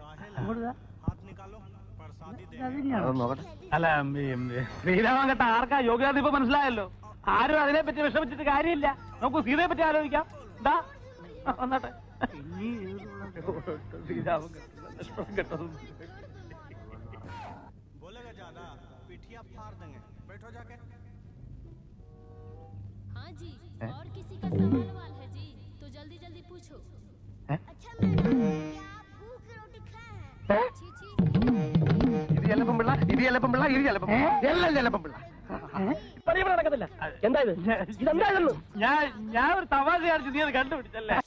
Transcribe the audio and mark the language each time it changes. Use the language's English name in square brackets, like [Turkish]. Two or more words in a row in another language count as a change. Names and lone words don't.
[Malayalam] അല്ല ശ്രീരാമൻ കെട്ട ആർക്കാ യോഗ്യത ഇപ്പൊ മനസ്സിലായല്ലോ. ആരും അതിനെ പറ്റി വിഷമിച്ചിട്ട് കാര്യമില്ല. നമുക്ക് സീതയെ പറ്റി ആലോചിക്കാം. എന്താ വന്നാട്ടെ. ശ്രീരാമൻ കെട്ടത് [Hindi] हाँ जी, और किसी का सवाल है जी, तो जल्दी जल्दी पूछो। अच्छा मैडम, क्या आप भूख की रोटी खाए हैं? छी छी। [Malayalam] ഇത് ചെല്ലപ്പം പിള്ള, ഇത് ചെല്ലപ്പം പിള്ള, ഇത് ചെല്ലപ്പം എല്ലാം ചെല്ലപ്പം പിള്ള. നടക്കത്തില്ല. എന്താ ഇത്? ഞാൻ ഒരു തമാശ കാണിച്ചു നീ അത് കണ്ടുപിടിച്ചല്ലേ.